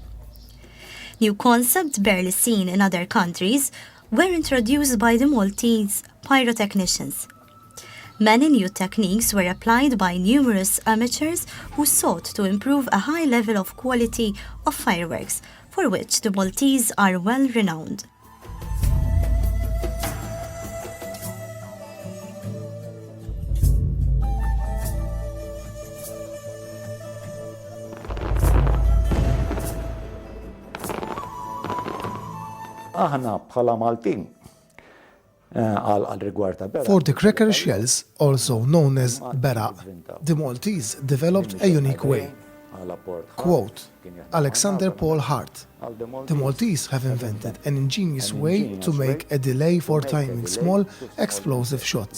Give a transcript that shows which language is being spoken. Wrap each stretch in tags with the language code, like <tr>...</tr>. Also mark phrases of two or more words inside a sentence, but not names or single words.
<en>New concepts barely seen in other countries were introduced by the Maltese pyrotechnicians. Many new techniques were applied by numerous amateurs who sought to improve a high level of quality of fireworks, for which the Maltese are well renowned.</en> <mt>Aħna bħala Maltin għal rigward ta' Bera.</mt> <en>For the cracker shells, also known as Bera, the Maltese developed a unique way. Quote, Alexander Paul Hart, the Maltese have invented an ingenious way to make a delay for timing small explosive shots.</en>